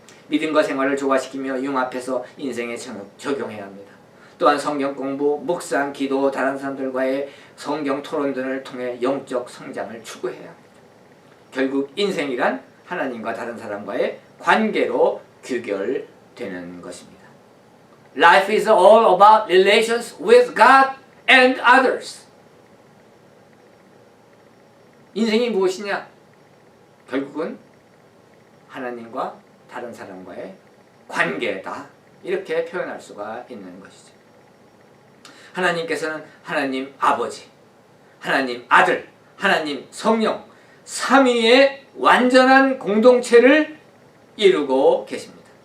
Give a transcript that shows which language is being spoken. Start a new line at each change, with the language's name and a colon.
Korean: 믿음과 생활을 조화시키며 융합해서 인생에 적용해야 합니다. 또한 성경 공부, 묵상, 기도, 다른 사람들과의 성경 토론 등을 통해 영적 성장을 추구해야 합니다. 결국 인생이란 하나님과 다른 사람과의 관계로 규결되는 것입니다.
English: Life is all about relations with God and others.
Korean: 인생이 무엇이냐? 결국은 하나님과 다른 사람과의 관계다. 이렇게 표현할 수가 있는 것이죠. 하나님께서는 하나님 아버지, 하나님 아들, 하나님 성령, 삼위의 완전한 공동체를 이루고 계십니다.